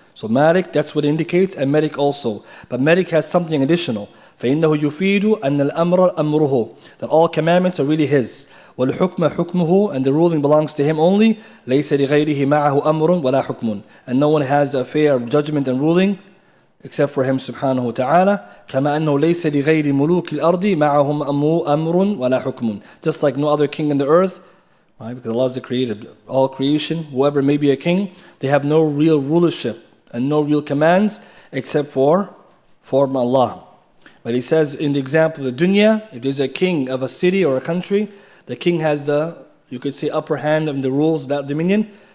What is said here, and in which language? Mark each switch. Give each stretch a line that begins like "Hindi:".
English: So Malik, that's what it indicates, and Malik also. But Malik has something additional.
Arabic: فَإِنَّهُ يُفِيدُ أَنَّ الْأَمْرَ أَمْرُهُ,
English: that all commandments are really His.
Arabic: وَالْحُكْمَ حُكْمُهُ,
English: and the ruling belongs to Him only.
Arabic: لَيْسَ لِغَيْرِهِ مَعَهُ أَمْرٌ وَلَا حُكْمٌ,
English: and no one has the affair of judgment and ruling except for him subhanahu wa ta'ala.
Arabic: كما أنه ليس لغير ملوك الأرض معهم أمر ولا حكم.
English: Just like no other king in the earth, right? Because Allah is the creator, all creation, whoever may be a king, they have no real rulership and no real commands except for Allah. But he says in the example of the dunya, if there's a king of a city or a country, the king has the, you could say, upper hand of the rules, that dominion.